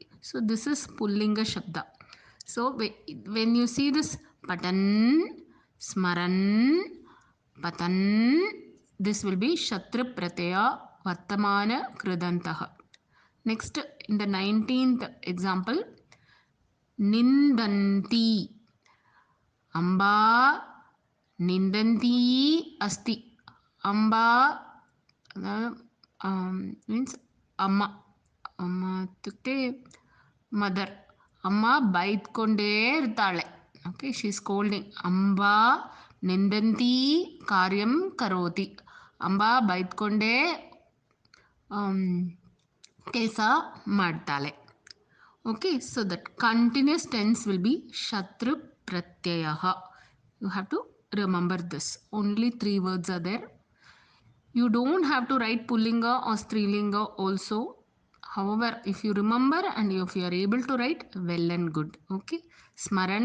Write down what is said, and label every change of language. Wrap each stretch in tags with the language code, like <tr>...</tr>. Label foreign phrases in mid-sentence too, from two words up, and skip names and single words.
<en>So this is</en> <sa>पुंलिङ्ग शब्द.</sa> <en>So when you see this</en> <sa>पठन्, स्मरन्, पठन्,</sa> <en>this will be</en> <sa>शतृ प्रत्यय वर्तमान कृदन्तः.</sa> <en>Next, in the 19th example, Nindanti.</en> <sa>अम्बा निन्दन्ती अस्ति.</sa> <en>Amba means Amma.</en> <sa>Amma ಇತ್ಯುಕ್ತೆ ಮದರ್.</sa> <kn>ಅಮ್ಮ ಬೈದ್ಕೊಂಡೇ ಇರ್ತಾಳೆ.</kn> <en>Okay, she is scolding.</en> <sa>ಅಂಬಾ ನಿಂದಂತಿ ಕಾರ್ಯಂ ಕರೋತಿ.</sa> <kn>ಅಂಬಾ ಬೈದ್ಕೊಂಡೇ ಕೆಲಸ ಮಾಡ್ತಾಳೆ.</kn> <en>Okay, so that continuous tense will be</en> <sa>शतृ प्रत्ययः.</sa> <en>You have to remember this. Only 3 words are there. You don't have to write Pullinga or Strilinga also. However, if you remember and if you are able to write, well and good.</en>